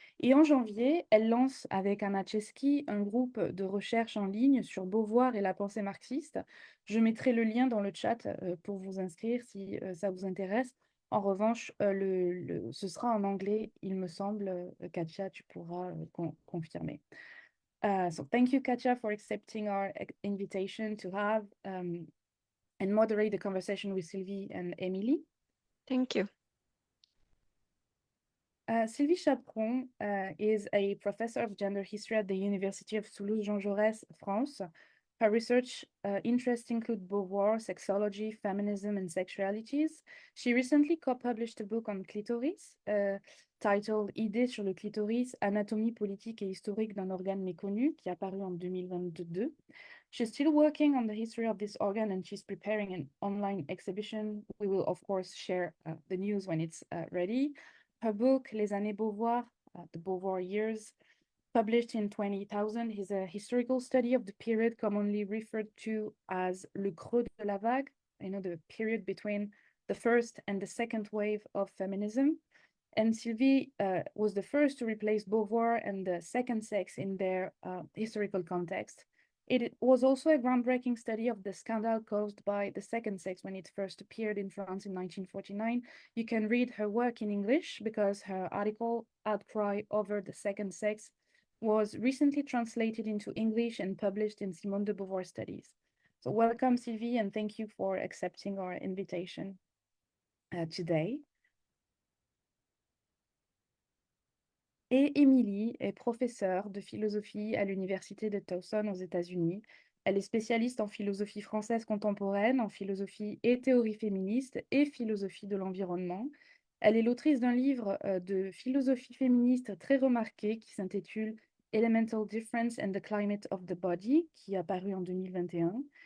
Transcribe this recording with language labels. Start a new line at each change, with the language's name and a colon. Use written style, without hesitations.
French: Et en janvier, elle lance avec Anna Český un groupe de recherche en ligne sur Beauvoir et la pensée marxiste. Je mettrai le lien dans le chat pour vous inscrire si ça vous intéresse. En revanche, ce sera en anglais, il me semble. Katja, tu pourras confirmer.
English: So thank you, Katja, for accepting our invitation to have and moderate the conversation with Sylvie and Emily. Thank you. Sylvie Chaperon is a professor of gender history at the University of Toulouse Jean Jaurès, France. Her research interests include Beauvoir, sexology, feminism, and sexualities. She recently co-published a book on clitoris titled Idées sur le clitoris, Anatomie, politique et historique d'un organe méconnu,
French: qui est apparu en 2022.
English: She's still working on the history of this organ and she's preparing an online exhibition. We will, of course, share the news when it's ready. Her book, Les années Beauvoir, the Beauvoir years, published in 2000, is a historical study of the period commonly referred to as
French: le creux de la vague,
English: the period between the first and the second wave of feminism. And Sylvie was the first to replace Beauvoir and the second sex in their historical context. It was also a groundbreaking study of the scandal caused by the second sex when it first appeared in France in 1949. You can read her work in English because her article, Outcry over the second sex, was recently translated into English and published in Simone de Beauvoir Studies. So welcome, Sylvie, and thank you for accepting our invitation today.
French: Et Emily est professeure de philosophie à l'université de Towson aux États-Unis. Elle est spécialiste en philosophie française contemporaine, en philosophie et théorie féministe et philosophie de l'environnement. Elle est l'autrice d'un livre de philosophie féministe très remarqué qui s'intitule Elemental Difference and the Climate of the Body, qui est apparu en 2021.